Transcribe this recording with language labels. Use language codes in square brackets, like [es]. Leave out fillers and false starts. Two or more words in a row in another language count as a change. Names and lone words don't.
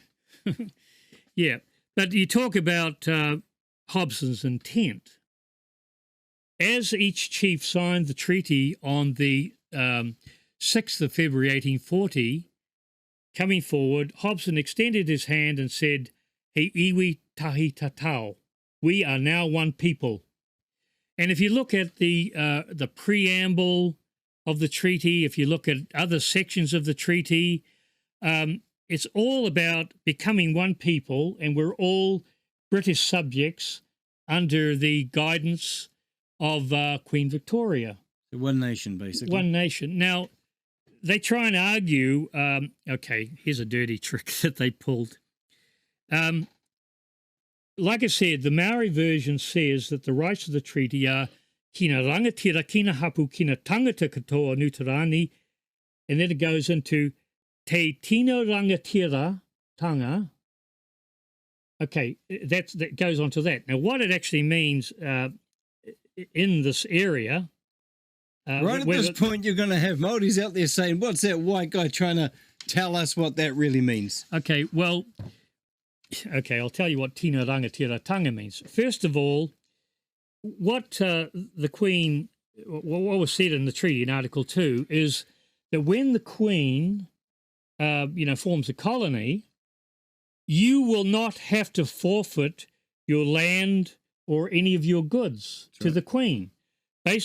[en] Yeah, but you talk about Hobson's intent. As each chief signed the treaty on the 6th of February 1840, coming forward, Hobson extended his hand and said, [mi] "He iwi tahi tatau. [en] We are now one people." And if you look at the preamble of the treaty, if you look at other sections of the treaty, it's all about becoming one people, and we're all British subjects under the guidance of Queen Victoria. One nation, basically. One nation. Now, they try and argue, okay, here's a dirty trick that they pulled. Like I said, the Maori version says that the rights of the treaty are [mi] kina rangatira, kina hapu, kina tangata katoa nutarani, [en] and then it goes into [mi] te tino rangatira tanga. [en] Okay, that goes on to that. Now, what it actually means in this area... right at this point, you're going to have Māoris out there saying, what's that white guy trying to tell us what that really means? Okay, well... Okay, I'll tell you what [mi] tino rangatira tanga [en] means. First of all, what the Queen, what was said in the treaty in Article 2 is that when the Queen, forms a colony, you will not have to forfeit your land or any of your goods to the Queen.